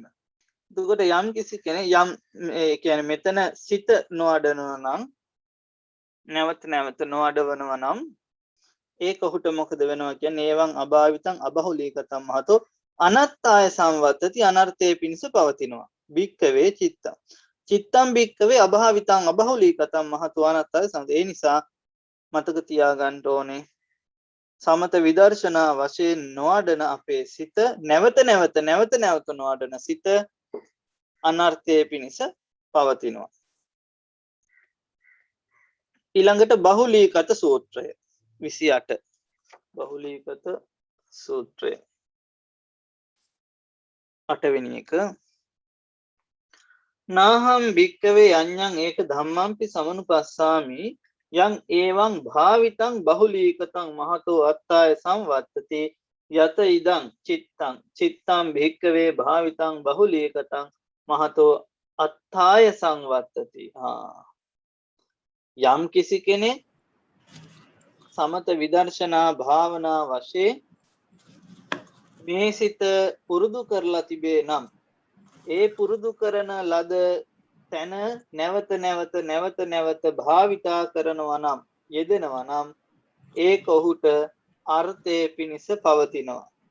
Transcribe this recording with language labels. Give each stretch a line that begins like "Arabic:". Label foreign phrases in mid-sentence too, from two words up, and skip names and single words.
Sinhala: එතකොට යම් කිසි කෙනෙක් යම් ඒ කියන්නේ මෙතන සිත නොවඩනවා නම් නැවත නොවඩවනවා නම් ඒක ඔහුට මොකද වෙනවා කියන්නේ
Pali: ඒවං අභාවිතං අබහුලීකතං මහතෝ අනත්තාය සංවත්තති
Sinhala: අනර්ථයේ පිණිස පවතිනවා.
Pali: භික්කවේ චිත්තං චිත්තං භික්කවේ අභාවිතං අබහුලීකතං මහතෝ අනත්තාය සංවත්තති.
Sinhala: ඒ නිසා මතක තියාගන්න ඕනේ සමත විදර්ශනා වශයෙන් නොවඩන අපේ සිත නැවත නොවඩන සිත අනර්ථයේ පිණිස පවතිනවා. ඊළඟට බහුලීකත සූත්‍රය 28 බහුලීකත සූත්‍රය 8 වෙනි එක
Pali: නාහම් භික්කවේ අඤ්ඤං ඒක ධම්මම්පි සමනුපස්සාමි යං ඒවං භාවිතං බහුලීකතං මහතෝ අත්තාය සංවත්තති යත ඉදං චිත්තං භික්කවේ භාවිතං බහුලීකතං මහතෝ අත්තාය සංවත්තති.
Sinhala: යම් කිසි කෙනෙක් සමත විදර්ශනා භාවනා වශයෙන් මේ සිත පුරුදු කරලා තිබේ නම් ඒ පුරුදු කරන ලද තැන නැවත භාවිතා කරනවා නම් යෙදෙනවා නම් ඒක ඔහුට අර්ථයේ පිණිස පවතිනවා.